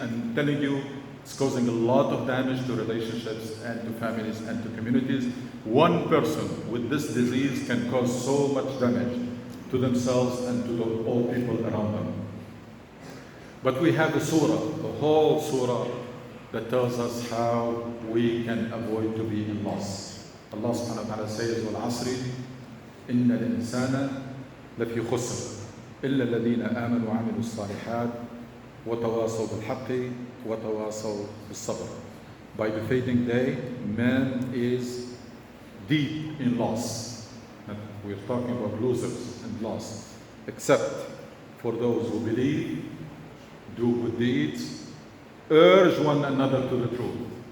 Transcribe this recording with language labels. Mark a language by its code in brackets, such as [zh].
[en] I'm telling you, it's causing a lot of damage to relationships and to families and to communities. One person with this disease can cause so much damage to themselves and to all people around them. But we have a surah, the whole surah, that tells us how we can avoid to be in loss. Allah subhanahu wa ta'ala says, [ar] وَالْعَصْرِ إِنَّ الْإِنسَانَ لَفِي خُسْرٍ إِلَّا الَّذِينَ آمَنُوا وَعَمِلُوا الصَّالِحَاتِ وَتَوَاصَوْا بِالْحَقِّ وَتَوَاصَوْا بِالصَّبْرِ. [en] By the fading day, man is deep in loss. We're talking about losers and loss, except for those who believe, do good deeds, urge one another to the truth.